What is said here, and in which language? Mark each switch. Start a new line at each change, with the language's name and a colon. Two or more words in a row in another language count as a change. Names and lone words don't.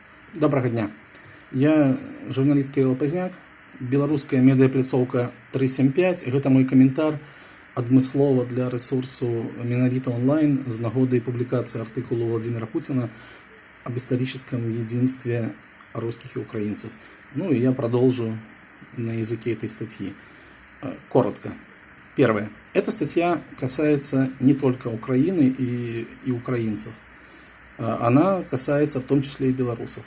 Belarusian: Добрага дня. Я журналіст Кирилл Пазняк, беларуская медыяпляцоўка 375. Гэта мой каментар адмыслова для ресурсу «Менавіта онлайн» з нагоды публикации артыкулу Владимира Путина
Russian: об историческом единстве русских и украинцев. Ну и я продолжу на языке этой статьи. Коротко. Первое. Эта статья касается не только Украины и украинцев. Она касается в том числе и белорусов.